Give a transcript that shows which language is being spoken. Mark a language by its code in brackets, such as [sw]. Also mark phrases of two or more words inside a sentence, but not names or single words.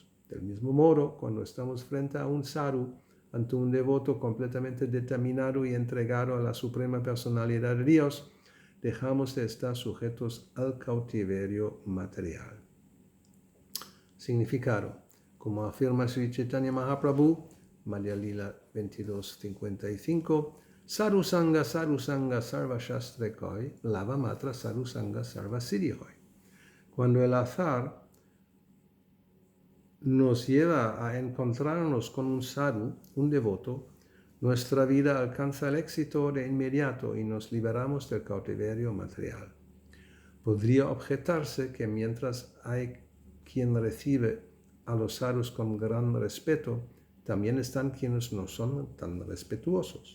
[es] Del mismo modo, cuando estamos frente a un sadhu, ante un devoto completamente determinado y entregado a la Suprema Personalidad de Dios, dejamos de estar sujetos al cautiverio material. Significado. Como afirma [bn] Sri Chaitanya Mahaprabhu, Madhya Lila 22.55, সাধু সঙ্গ সর্ব শাস্ত্রেকয় লব মাত্র সাধু সঙ্গ সর্ব সিদ্ধিহয়. [es] Cuando el azar nos lleva a encontrarnos con un sadhu, un devoto, nuestra vida alcanza el éxito de inmediato y nos liberamos del cautiverio material. Podría objetarse que mientras hay quien recibe a los sadhus con gran respeto, también están quienes no son tan respetuosos.